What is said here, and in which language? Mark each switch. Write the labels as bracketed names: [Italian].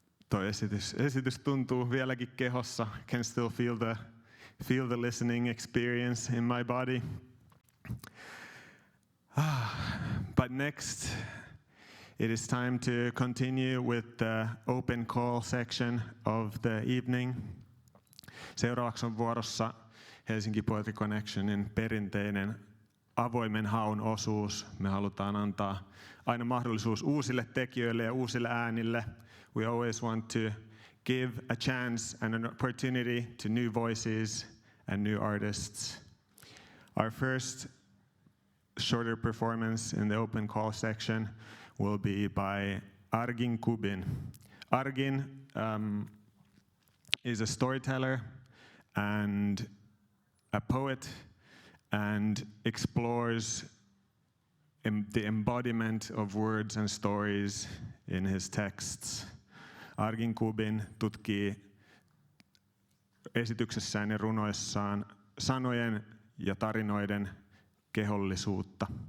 [Finnish] Toi esitys tuntuu vieläkin kehossa. [English] Can still feel the listening experience in my body. But next, it is time to continue with the open call section of the evening. [Finnish] Seuraavaksi on vuorossa Helsinki Poetry Connectionin perinteinen avoimen haun osuus. Me halutaan antaa aina mahdollisuus uusille tekijöille ja uusille äänille. [English] We always want to give a chance and an opportunity to new voices and new artists. Our first shorter performance in the open call section will be by Argin Kubin. Argin is a storyteller and a poet and explores the embodiment of words and stories in his texts. [Finnish] Argin Kubin tutkii esityksessään ja runoissaan sanojen ja tarinoiden kehollisuutta.